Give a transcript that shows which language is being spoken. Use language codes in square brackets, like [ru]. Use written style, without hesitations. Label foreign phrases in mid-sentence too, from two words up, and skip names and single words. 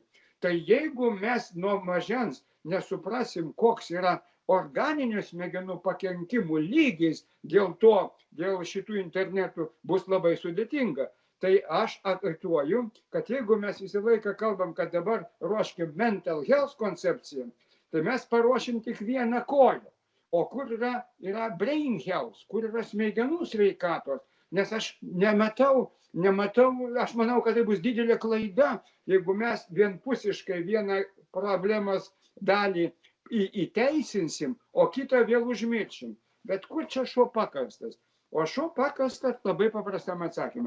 [lt] Tai jeigu mes nuo mažens nesuprasim, koks yra organinių smegenų pakenkimų lygis, dėl šitų internetų bus labai sudėtinga. Tai aš aktuoju, kad jeigu mes visą laiką kalbam, kad dabar ruoškim [en] mental health [lt] koncepciją, tai mes paruošim tik vieną koją. O kur yra [en] brain health, [lt] kur yra smegenų sveikatos? Nes aš nematau, aš manau, kad tai bus didelė klaida, jeigu mes vienpusiškai vieną problemos dalį įteisinsim, o kitą vėl užmiršim. Bet kur čia šuo pakastas? O šuo pakastas labai paprastam atsakymą.